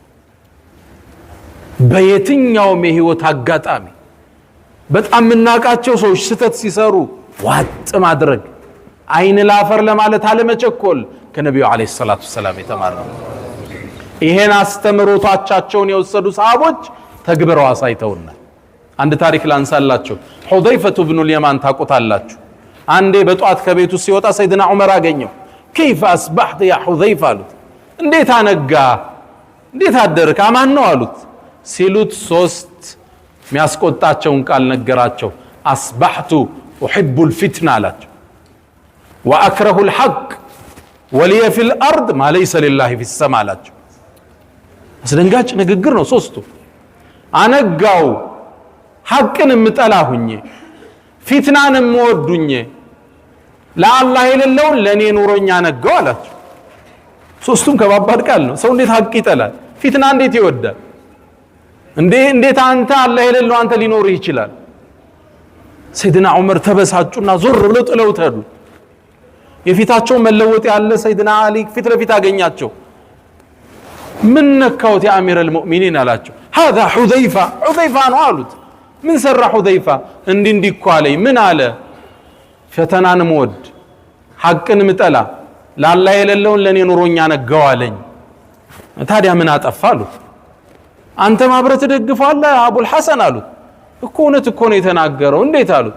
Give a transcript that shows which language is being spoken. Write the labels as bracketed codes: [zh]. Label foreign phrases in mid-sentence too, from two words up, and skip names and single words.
[am] በየትኛውም የህይወት አጋጣሚ በጣም ምናቃቸው ሰዎች ስተት ሲሰሩ ዋጥ ማድረግ አይን ላፈር ለማለት አለመቸኮል ከነብዩ [ar] عليه الصلاة السلام [am] የተማረው ይሄን አስተምሮታቸውን የወሰዱ ሰሃቦች ተግብረው አሳይተውና አንድ ታሪክ ላንሳላችሁ ሁዘይፈቱ ኢብኑ اليمان ታቆታላችሁ አንዴ በጧት ከቤቱ ሲወጣ ሰይድና ዑመር አገኘው [ar] كيف اصبحت يا حذيفه [am] አሉት እንዴት አነጋ እንዴት አደርክ አማን ነው አሉት ሲሉት ሶስት የሚያስቆጣቸውን ቃል ነገራቸው [ar] اصبحت احب الفتنه [am] አላቸው [ar] واكره الحق ولي في الارض ما ليس لله في السماء [am] አላቸው አስደንጋጭ ንግግር ነው ሶስቱ አነጋው ሐቅን ምጠላሁኝ ፊ ፊትናንም ወዱኝ ለአላህ የሌለውን ለኔ ኑሮኛ ነገው አላቸው። ሶስቱም ከባባድ ቃል ነው። ሰው እንዴት ሐቅ ይጠላል? ፊትና እንዴት ይወዳል? እንዴት አንተ አላህ የሌለው አንተ ሊኖር ይችላል? ሰይድና ዑመር ተበሳጩና ዞር ብለው ጥለው ተዱ። የፊታቸው መለወጥ ያለ ሰይድና አሊ ፊት ለፊት አገኛቸው። ምን ነካውት [ar] يا أمير المؤمنين [am] አላቸው። [ar] هذا حذيفة [am] ነው አሉት። ምን ሰራ حذيفة? እንዲህ እኮ አለኝ። ምን አለ? ፈተናን መወድ ሐቅን ምጠላ ለአላህ የሌለውን ለኔ ኑሮኛ ነገው አለኝ። ታዲያ ምን አጠፋሉት? አንተ ማብረት ደግፈዋለህ አቡል ሐሰን አሉት። እኮ እውነት እኮ ነው የተናገረው። እንዴት አሉት?